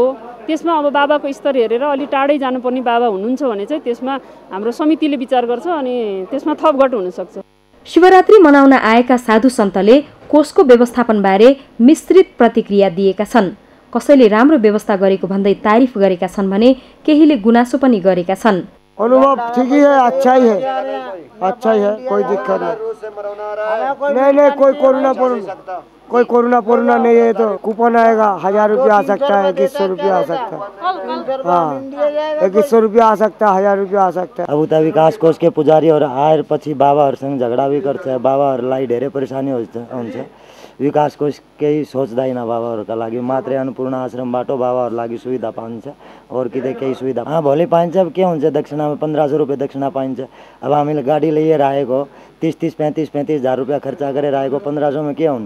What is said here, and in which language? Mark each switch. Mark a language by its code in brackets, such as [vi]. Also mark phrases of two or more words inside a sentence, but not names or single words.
[ne] त्यसमा अब बाबाको स्तर हेरेर अलि टाढै जानुपर्ने बाबा हुनुहुन्छ भने चाहिँ त्यसमा हाम्रो समितिले विचार गर्छ अनि त्यसमा थपघट हुनसक्छ। शिवरात्रि मनाउन आएका साधु सन्तले कोषको व्यवस्थापनबारे मिश्रित प्रतिक्रिया दिएका छन्। कसैले राम्रो व्यवस्था गरेको भन्दै तारिफ गरेका छन् भने केहीले गुनासो पनि गरेका छन्। [hi] अनुभव ठीक ही है, अच्छा ही है, अच्छा ही है, कोई दिक्कत नहीं, कोई कोरोना नहीं है तो कूपन आएगा, 1000 रुपया आ सकता है, 2100 रुपया आ सकता है, हाँ 2100 रुपया आ सकता है, 1000 रुपया आ सकता है। [ne] अब उता विकास कोष के पुजारीहरू आएर पछि बाबाहरूसँग झगडा भी गर्छ। बाबाहरूलाई धेरै परेशानी हुन्छ। विकास कोष केही सोच्दैन बाबाहरूका लागि, मात्रै अन्नपूर्ण आश्रमबाट बाबाहरूको लागि सुविधा पाइन्छ, और कितै केही सुविधा भोलि पाइन्छ। अब के हुन्छ, दक्षिणामा 1500 रुपैयाँ दक्षिणा पाइन्छ। अब हामीले गाडी लिएर आएको 30-30, 35-35 हजार रुपैयाँ खर्च गरेर आएको 1500 मा के आउने।